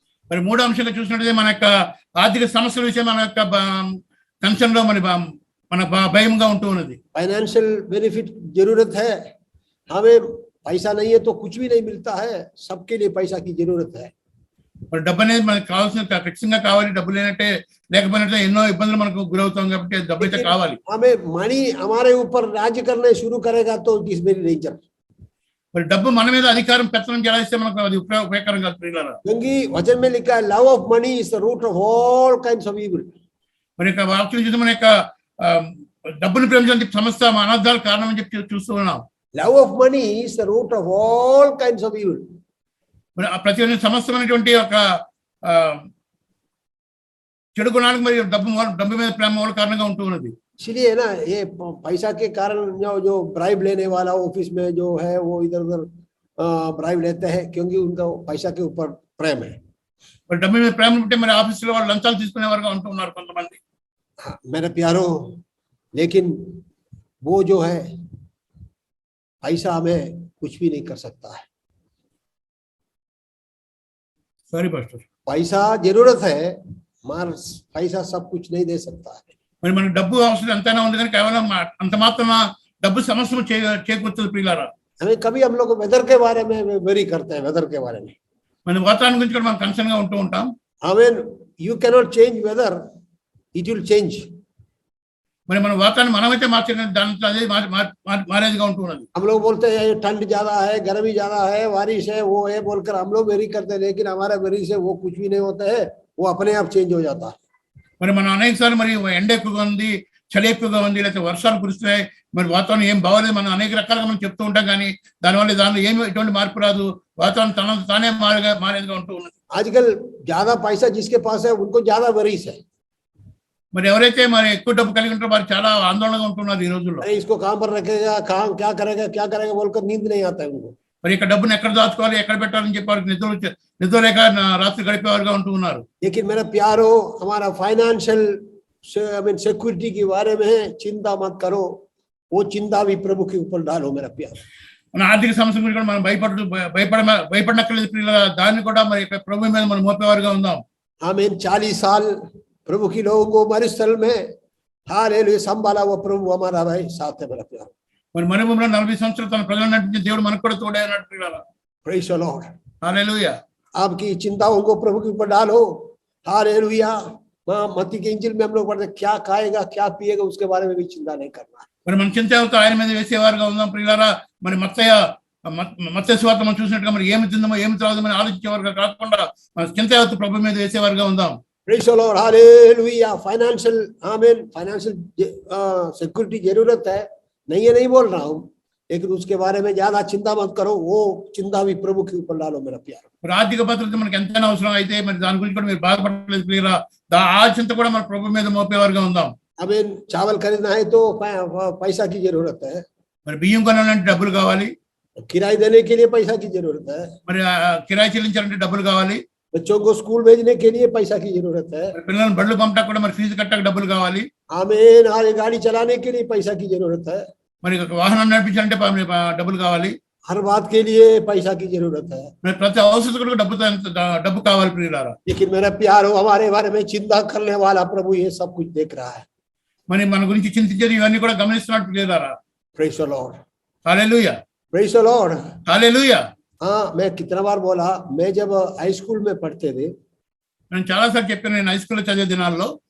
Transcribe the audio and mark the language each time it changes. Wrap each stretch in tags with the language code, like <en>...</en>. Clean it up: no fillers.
<te>మరి మూడో అంశంగా చూసినట్లయితే మన యొక్క ఆర్థిక సమస్యల విషయం మన యొక్క కన్సర్న్ లో మన భయంగా ఉంటూ ఉన్నది.</te> <hi>फाइनेंशियल बेनिफिट जरूरत है, हमें पैसा नहीं है तो कुछ भी नहीं मिलता है, सबके लिए पैसा की जरूरत है.</hi> <te>మరి డబ్బు అనేది మనకు కావాల్సిన ఖచ్చితంగా కావాలి. డబ్బు లేనట్టే లేకపోయినట్టే ఎన్నో ఇబ్బందులు మనకు గురవుతాం కాబట్టి డబ్బు అయితే కావాలి.</te> <hi>हमें मनी हमारे ऊपर राज्य करने शुरू करेगा तो</hi> <en>It is very danger.</en> <te>మరి డబ్బు మన మీద అధికారం పెత్తనం చేస్తే మనకు అది ఉపయోగకరం కాదు ప్రియులారా.</te> <hi>क्योंकि वचन में लिखा है</hi> <en>Love of money is the root of all kinds of evil.</en> <te>మరి యొక్క వాక్యం చూసి మన యొక్క డబ్బును ప్రేమించడానికి సమస్త అనార్థాల కారణం అని చెప్పి చూస్తూ ఉన్నాం.</te> <en>Love of money is the root of all kinds of evil.</en> <te>మరి ప్రతి సమస్తమైనటువంటి ఒక చెడు గుణాలకు మరి డబ్బు మీద ప్రేమ మూల కారణంగా ఉంటూ ఉన్నది.</te> <hi>इसलिए ना ये पैसा के कारण जो ब्राइब लेने वाला ऑफिस में जो है वो इधर उधर ब्राइब लेते हैं क्योंकि उनका पैसा के ऊपर प्रेम है.</hi> <te>మరి డబ్బు మీద ప్రేమ ఉంటే మరి ఆఫీసులో వాళ్ళు లంచాలు తీసుకునే వారుగా ఉంటూ ఉన్నారు కొంతమంది.</te> <hi>मेरे प्यारो, लेकिन वो जो है पैसा हमें कुछ भी नहीं कर सकता है. Sorry pastor. पैसा जरूरत है मगर पैसा सब कुछ नहीं दे सकता है.</hi> <te>మరి మనకు డబ్బు అవసరం ఎంతైనా ఉంది కానీ కేవలం అంత మాత్రం డబ్బు సమస్యను చేకూర్చదు ప్రియులారా.</te> <hi>हमें कभी हम लोग वेदर के बारे में वेरी करते हैं, वेदर के बारे में</hi> <te>మన వాతావరణం గురించి కూడా మనం కన్సర్న్ గా ఉంటూ ఉంటాం.</te> <en>I mean you cannot change weather, it will change.</en> <te>మరి మన వాతావరణం మనమైతే మార్చే దాంట్లో అదే మారేదిగా ఉంటూ ఉన్నది.</te> <hi>हम लोग बोलते हैं ठंड ज्यादा है, गर्मी ज्यादा है, बारिश है, वो है बोलकर हम लोग वेरी करते हैं, लेकिन हमारा वेरी से वो कुछ भी नहीं होता है, वो अपने आप चेंज हो जाता है.</hi> <te>మరి మనం అనేక సార్లు మరి ఎండ ఎక్కువగా ఉంది, చలి ఎక్కువగా ఉంది, లేకపోతే వర్షాలు కురుస్తున్నాయి, మరి వాతావరణం ఏం బాగోలేదు, మనం అనేక రకాలుగా మనం చెప్తూ ఉంటాం కానీ దానిలో ఏమి ఎటువంటి మార్పు రాదు. వాతావరణం తానే మారేదిగా ఉంటూ ఉన్నది.</te> <hi>आजकल ज्यादा पैसा जिसके पास है उनको ज्यादा वरीस है.</hi> <te>మరి ఎవరైతే మరి ఎక్కువ డబ్బు కలిగి ఉంటారో వారు చాలా ఆందోళనగా ఉంటున్నారు ఈ రోజుల్లో.</te> <hi>इसको कहां पर रखेगा, कहां क्या करेगा बोलकर नींद नहीं आता है उनको.</hi> <te>మరి ఇక్కడ డబ్బును ఎక్కడ దాచుకోవాలి, ఎక్కడ పెట్టాలని చెప్పి వారికి నిద్ర లేక రాత్రి గడిపేవారుగా ఉంటూ ఉన్నారు.</te> <hi>लेकिन मेरा प्यारो, हमारा फाइनेंशियल सिक्योरिटी के बारे में चिंता मत करो, वो चिंता भी प्रभु के ऊपर डालो मेरा प्यारो.</hi> <te>మన ఆర్థిక సమస్య గురించి కూడా మనం భయపడనక్కర్లేదు ప్రియులారా. దాన్ని కూడా మరి ప్రభు మీద మనం మోపేవారుగా ఉందాం.</te> <hi>आमीन. 40 साल प्रभु की लोगों को मरुस्थल में हालेलुया संभाला वो प्रभु हमारा भाई साथ है मेरा प्यारो.</hi> <te>మరి మన భూమిలో 40 సంవత్సరాలు తన ప్రజలను నడిపించిన దేవుడు మనకు కూడా తోడే అన్నాడు ప్రియులారా.</te> <en>Praise the Lord.</en> <te>హల్లెలూయా.</te> <hi>आपकी चिंताओं को प्रभु के ऊपर डालो. हालेलुया. मत्ती के इंजिल में हम लोग पढ़ते क्या खाएगा क्या पिएगा उसके बारे में भी चिंता नहीं करना.</hi> <te>మరి మన చింత ఆయన మీద వేసేవారుగా ఉందాం ప్రియులారా. మరి మత్తయి సువార్త మనం చూసినట్టుగా మరి ఏమి తిందామో ఏమి త్రాగుదామని ఆలోచించేవారుగా కాకుండా మన చింత ప్రభు మీద వేసేవారుగా ఉందాం.</te> <en>Praise the Lord. Hallelujah. Financial आमीन.</en> <hi>फाइनेंशियल सिक्योरिटी जरूरत है, नहीं बोल रहा हूँ, लेकिन उसके बारे में ज्यादा चिंता मत करो, वो चिंता भी प्रभु के ऊपर डालो मेरा प्यारो.</hi> <te>మరి ఆర్థిక భద్రత మనకి ఎంతైనా అవసరం అయితే మరి దాని గురించి కూడా మీరు బాధపడలేదు ప్రియులారా. ఆ చింత కూడా మన ప్రభు మీద మోపేవారుగా ఉందాం.</te> <hi>आमीन. चावल खरीदना है तो पैसा की जरूरत है.</hi> <te>మరి బియ్యం కొనాలంటే డబ్బులు కావాలి.</te> <hi>किराए देने के लिए पैसा की जरूरत है.</hi> <te>మరి కిరాయి చెల్లించాలంటే డబ్బులు కావాలి.</te> <hi>बच्चों को स्कूल भेजने के लिए पैसा की जरूरत है.</hi> <te>పిల్లలను బళ్ళు పంపడానికి కూడా మరి ఫీజు కట్టక డబ్బులు కావాలి.</te> <hi>आमीन. हर गाड़ी चलाने के लिए पैसा की जरूरत है.</hi> <te>మరి ఒక వాహనం నడిపించాలంటే డబ్బులు కావాలి.</te> <hi>हर बात के लिए पैसा की जरूरत है.</hi> <te>మరి ప్రతి అవసరం డబ్బు కావాలి ప్రియులారా.</te> <hi>लेकिन मेरा प्यारो, हमारे बारे में चिंता करने वाला प्रभु ये सब कुछ देख रहा है.</hi> <te>మరి మన గురించి చింతించేది ఇవన్నీ కూడా గమనిస్తున్నాడు ప్రియులారా.</te> <en>Praise the Lord.</en> <te>Hallelujah.</te> <en>Praise the Lord.</en> <te>హల్లెలూయా.</te> <hi>हाँ, मैं कितना बार बोला, मैं जब हाई स्कूल में पढ़ते थे,</hi> <te>నేను చాలా సార్లు చెప్పాను, నేను హై స్కూల్లో చదివే దినాల్లో</te>